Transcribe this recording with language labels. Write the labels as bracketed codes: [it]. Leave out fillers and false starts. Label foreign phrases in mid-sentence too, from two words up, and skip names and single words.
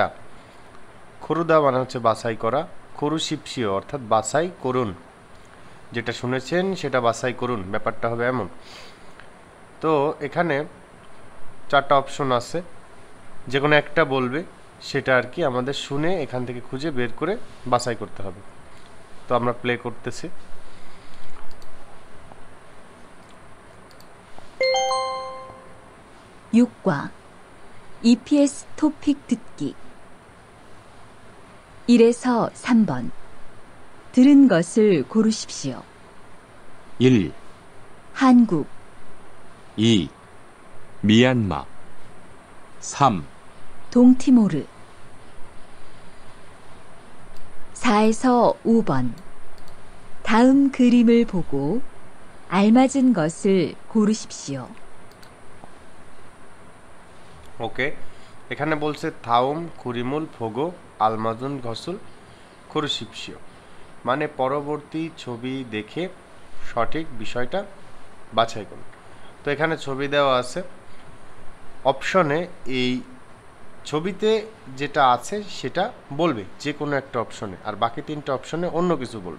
[bn] খরুদা মানে হচ্ছে বাছাই করা, [ko] 고르십시오 [bn] অর্থাৎ বাছাই করুন, যেটা শুনেছেন সেটা বাছাই করুন, ব্যাপারটা হবে এমন। তো এখানে চারটা অপশন আছে, যে কোনো একটা বলবে, সেটা আর কি আমাদের শুনে এখান থেকে খুঁজে বের করে বাছাই করতে হবে। তো আমরা প্লে করতেছি। [ko] 육과 EPS 토픽 듣기 1에서 3번 들은 것을 고르십시오. 1, 한국, 2, 미얀마 3, 동티모르 4에서 5번 다음 그림을 보고 알맞은 것을 고르십시오. [bn] ওকে, এখানে বলছে [ko] 다음 그림을 보고 알맞은 것을 고르십시오, [bn] মানে পরবর্তী ছবি দেখে সঠিক বিষয়টা বাছাই করুন। তো এখানে ছবি দেওয়া আছে, অপশনে এই ছবিতে যেটা আছে সেটা বলবে যে কোনো একটা অপশনে, আর বাকি তিনটা অপশনে অন্য কিছু বলবে।